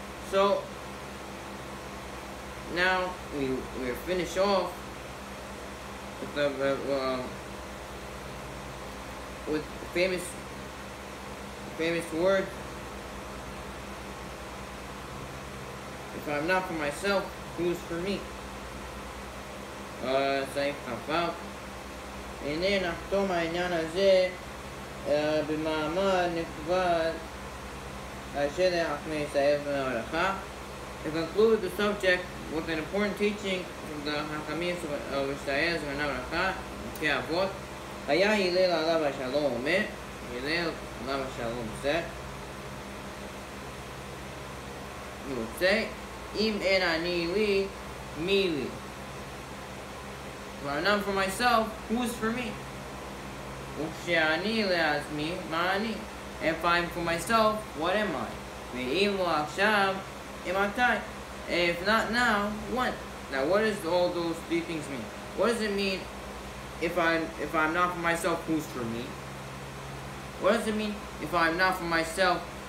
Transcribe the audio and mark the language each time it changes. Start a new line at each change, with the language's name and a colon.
English: So, now we're finished off with the with famous word. If I'm not for myself, who's for me?
Hebrew: סעיף כ"ו. הנה נחתום העניין הזה במאמר נכבד אשר לחכמי ישראל וההלכה.
English: To conclude the subject with an important teaching from the Hakamim of Israel and Halacha, פרקי אבות, היה הלל עליו השלום אומר, הלל עליו השלום said, he would say, אם אין אני לי, מי לי? If I'm not for myself, who's for me? וכשאני לעצמי, מה אני? If I'm for myself, what am I?
Hebrew: ואם לא עכשיו, imatai.
English: If not now, when? Now, what does all those three things mean? What does it mean if I'm not for myself, who's for me? What does it mean if I'm not for myself?